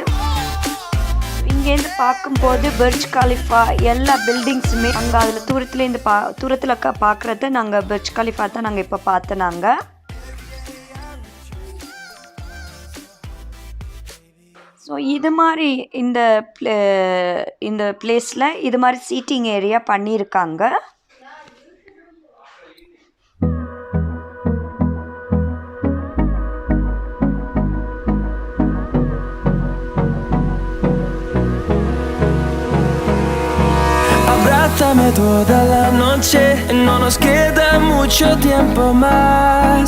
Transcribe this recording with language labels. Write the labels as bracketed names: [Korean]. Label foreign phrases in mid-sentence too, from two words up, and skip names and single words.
[Tamil] இங்கேருந்து பார்க்கும்போது பர்ஜ் கலிஃபா எல்லா பில்டிங்ஸுமே அங்கே அதில் தூரத்துலேருந்து தூரத்தில் பார்க்குறத நாங்கள் பர்ஜ் கலிஃபா தான் நாங்கள் இப்போ பார்த்தோம். நாங்கள் ஸோ இது மாதிரி இந்த பிளேஸில் இது மாதிரி [English] seating area [Tamil] பண்ணியிருக்காங்க. [Spanish] Abrázame toda la noche, no nos queda mucho tiempo más.